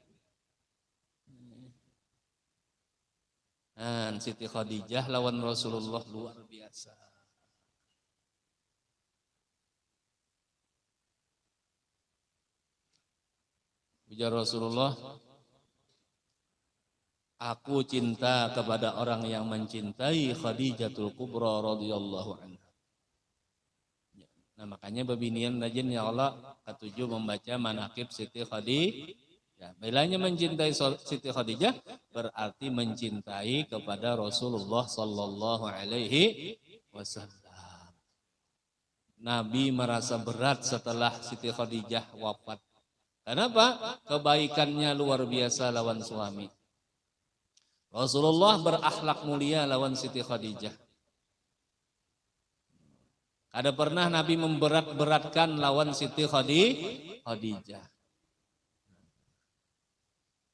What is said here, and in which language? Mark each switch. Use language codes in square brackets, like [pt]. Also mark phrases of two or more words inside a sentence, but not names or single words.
[bjn] Siti Khadijah lawan Rasulullah luar biasa. Ujar Rasulullah, aku cinta kepada orang yang mencintai Khadijatul Kubra [ar] رضي الله عنها. [bjn] Nah makanya babinian rajin [ar] يا الله [bjn] ketujuh membaca manaqib Siti Khadijah. Ya, bilanya mencintai Siti Khadijah berarti mencintai kepada Rasulullah [ar] صلى الله عليه وسلم. [bjn] Nabi merasa berat setelah Siti Khadijah wafat. Kenapa? Kebaikannya luar biasa lawan suami. Rasulullah berakhlak mulia lawan Siti Khadijah. Ada pernah Nabi memberat-beratkan lawan Siti Khadijah.